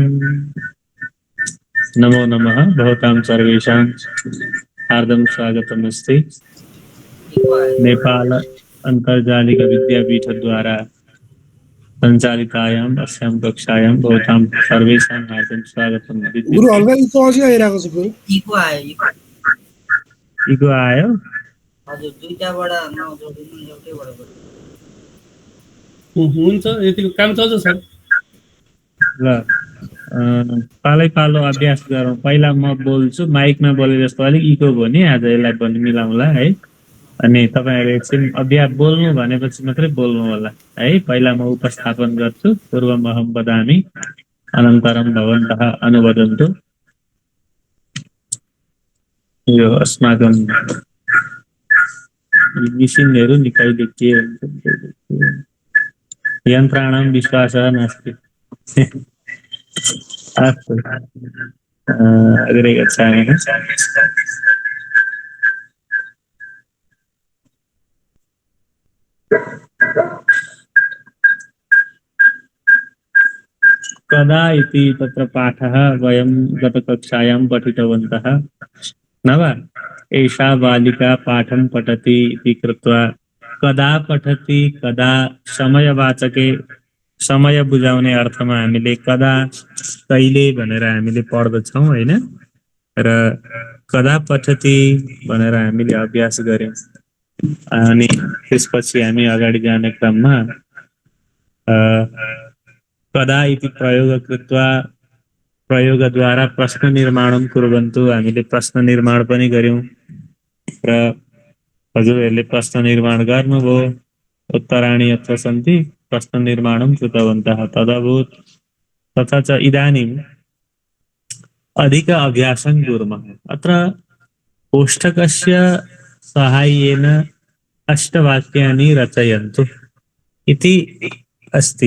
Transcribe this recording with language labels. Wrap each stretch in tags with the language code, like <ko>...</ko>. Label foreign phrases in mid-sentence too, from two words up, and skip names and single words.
<sa>नमो नमः। भवतां सर्वेषां हार्दं स्वागतमस्ति। नेपाल अन्तर्जालिक विद्यापीठद्वारा सञ्चालितायाम् अस्यां कक्षायां भवतां सर्वेषां हार्दं स्वागतं।</sa> <ne>गुरु हल्का इको अझै आइरहेको छ गुरु। इको आयो? हजुर, दुईटाबाट नजोडिनु एउटैबाट हुन्छ, यतिको काम चल्छ सर। ल पालै पालो अभ्यास गरौँ। पहिला म बोल्छु, माइकमा बोले जस्तो अलिक इको भयो नि, आज यसलाई पनि मिलाउँला है। अनि तपाईँहरू एकछिन अभ्यास बोल्नु भनेपछि मात्रै बोल्नु होला है। पहिला म उपस्थापन गर्छु।</ne> <sa>पूर्वमहं वदामि अनन्तरं भवन्तः अनुवदन्तु।</sa> <ne>यो अस्माकं मिसिनहरू नि कहिले के हुन्छ,</ne> <sa>यन्त्राणां विश्वासः नास्ति। अस्तु, अग्रे गच्छामः। कदा इति तत्र पाठः वयं गतकक्षायां पठितवन्तः न वा? एषा बालिका पाठं पठति इति कृत्वा कदा पठति, कदा समयवाचके</sa> <ne>समय बुझाउने अर्थमा हामीले कदा कहिले भनेर हामीले पढ्दछौँ हैन। र</ne> <sa>कदा पठति</sa> <ne>भनेर हामीले अभ्यास गर्यौँ। अनि त्यसपछि हामी अगाडि जाने क्रममा</ne> <sa>कदा इति प्रयोग कृत्वा</sa> <ne>प्रयोगद्वारा</ne> <sa>प्रश्न निर्माणं कुर्वन्तु</sa> <ne>हामीले प्रश्न निर्माण पनि गर्यौँ। र हजुरहरूले प्रश्न निर्माण गर्नुभयो।</ne> <sa>उत्तराणि यत्र सन्ति प्रश्न निर्माणं कृतवन्तः तदभूत्। तथा च इदानीम् अधिक अभ्यासं कुर्मः। अत्र कोष्ठकस्य साहाय्येन अष्टवाक्यानि रचयन्तु इति अस्ति।</sa>